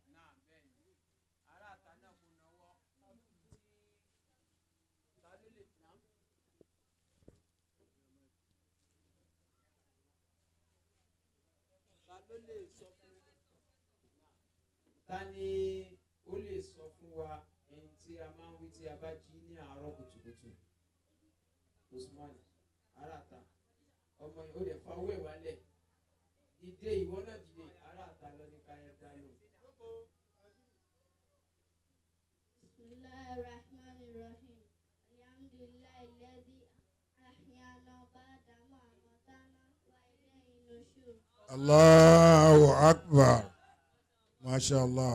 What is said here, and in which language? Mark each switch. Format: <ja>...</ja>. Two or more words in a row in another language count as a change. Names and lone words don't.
<yo>Ta ni ó lè sọ fún wa ẹni tí a máa ń wí tí a bá jí ní àárọ̀ kùtùkùtù? Usman aráàta ọmọ yìí ó lè fa owó ẹ̀ wálẹ̀ dìde ìwọ náà dìde aráàta lọ ní káyọ̀ dánù.</yo> <ar>Bismillahirrahmanirrahim. الحمد لله الذي أحيانا بعد ما أماتنا وإليه النشور. الله أكبر. ما شاء الله.</ar>